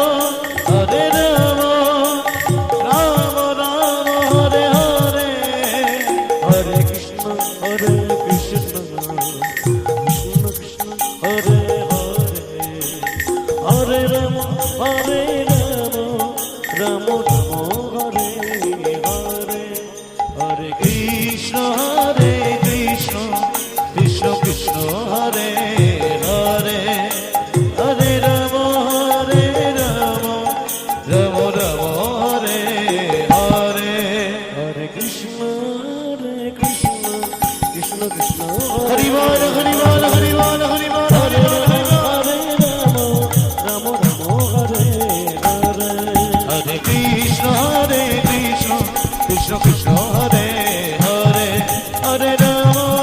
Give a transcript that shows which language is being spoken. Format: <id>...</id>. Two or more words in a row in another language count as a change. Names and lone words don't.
<sa>রাম রাম হরে হরে হরে কৃষ্ণ কৃষ্ণ হরে হরে রাম রাম হরে হরে হরে কৃষ্ণ কৃষ্ণ কৃষ্ণ হরে হরে হরে রাম রাম রাম হরে হরে হরে কৃষ্ণ কৃষ্ণ কৃষ্ণ</sa> <bn>হরি বল হরি বল হরি বল হরি বল</bn> <sa>হরে হরে রাম হরে হরে হরে কৃষ্ণ কৃষ্ণ কৃষ্ণ হরে হরে হরে রাম</sa>